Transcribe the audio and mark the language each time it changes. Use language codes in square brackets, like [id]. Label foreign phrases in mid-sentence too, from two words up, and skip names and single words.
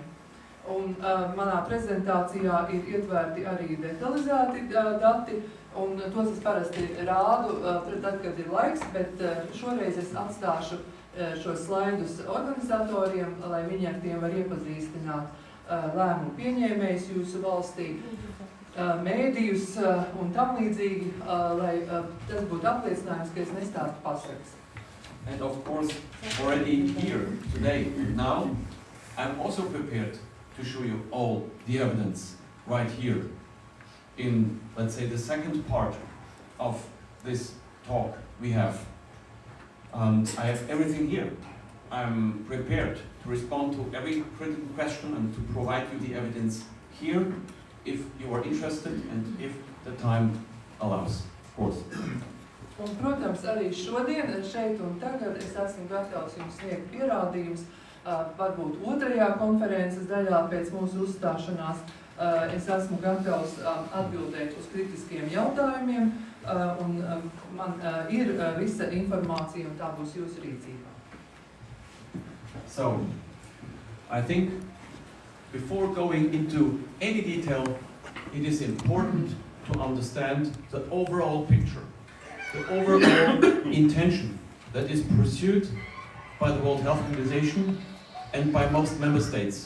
[lv] Un manā prezentācijā ir ietverti arī detalizēti dati, un tos es parasti rādu tad, kad ir laiks, bet šoreiz es atstāšu šos slaidus organizatoriem, lai viņi ar tiem var iepazīstināt lēmumu pieņēmējus jūsu valstī, mēdījus un tam līdzīgi, lai tas būtu apliecinājums, ka es nestāstu pasakas. [en] And of course, already here, today, now, I'm also prepared to show you all the evidence right here in, let's say, the second part of this talk we have. I have everything here. I'm prepared to respond to every critical question and to provide you the evidence here if you are interested and if the time allows, of course. [lv] Un, protams, arī šodien, šeit un tagad es esmu gatavs jums sniegt pierādījumus. Varbūt otrajā konferences daļā pēc mūsu uzstāšanās es esmu gatavs atbildēt uz kritiskiem jautājumiem, un man ir visa informācija, un tā būs jūsu rīcībā. [en] So, I think before going into any detail, it is important to understand the overall picture, the overall intention that is pursued by the World Health Organization and by most member states.